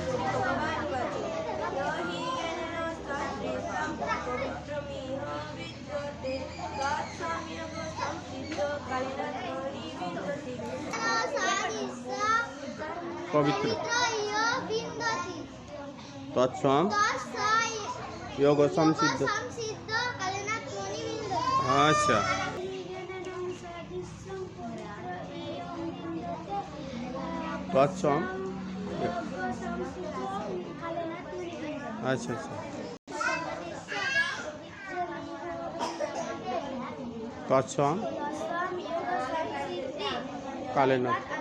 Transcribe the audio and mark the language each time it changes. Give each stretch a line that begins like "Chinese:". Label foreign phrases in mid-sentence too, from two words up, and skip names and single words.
Sanskrit: श्री भगवान वाच यो हि ज्ञानेन सदृशं पवित्रमिह विद्यते तत्स्वयं योग संसिद्धो कालेनात्मनि विन्दति। पवित्र तत्स्वम যোগ সমসিদ্ধ।
Bangla: আচ্ছা তৎসম। আচ্ছা আচ্ছা তৎসম কালে না।